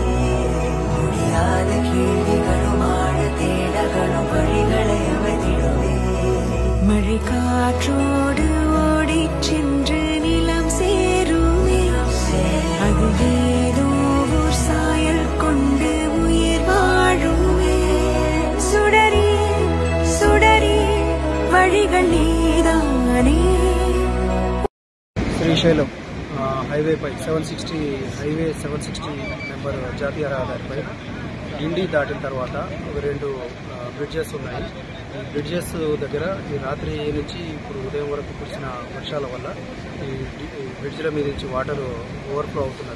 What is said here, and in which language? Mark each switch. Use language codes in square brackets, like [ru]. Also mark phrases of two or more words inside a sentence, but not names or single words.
[ta] முடியாத கேள்விகளும் ஆழ தேடல்களும் வழிகளை அமைத்திடுமே. மழை காற்றோடு ஓடிச் சென்று நிலம் சேருமே. அது ஏதோ ஓர் சாயல் கொண்டு உயிர் வாழுமே. சுடரே சுடரே வழிகள் நீதானே. [te] శ్రీశైలం హైవేపై 760 హైవే 760 నెంబర్ జాతీయ రహదారిపై ఇండి దాటిన తర్వాత ఒక 2 బ్రిడ్జెస్ ఉన్నాయి. ఈ బ్రిడ్జెస్ దగ్గర ఈ రాత్రి నుంచి ఇప్పుడు ఉదయం వరకు కురిసిన వర్షాల వల్ల ఈ బ్రిడ్జ్ల మీద నుంచి [en] water overflow [te] అవుతున్నది.